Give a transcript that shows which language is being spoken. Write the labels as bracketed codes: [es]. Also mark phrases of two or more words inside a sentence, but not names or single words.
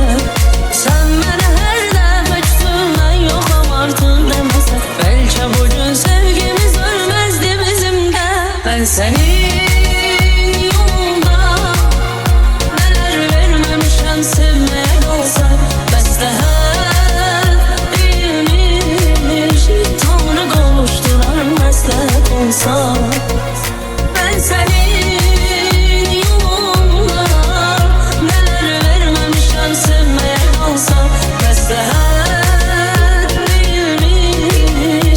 [az] Sən mənə hər dəfə küsün, mən yoxam artıq deməsən, bəlkə bu gün sevgimiz ölməzdi bizimlə. Mən sənin yolunda nələr verməmişəm, sevməyə qalsam məsləhət değilmiş. Tanrı qovuşdurar məsləhət olsa. [tr] Ben senin yolunda neler vermemişem, sevmeye kalsam məsləhət değilmiş.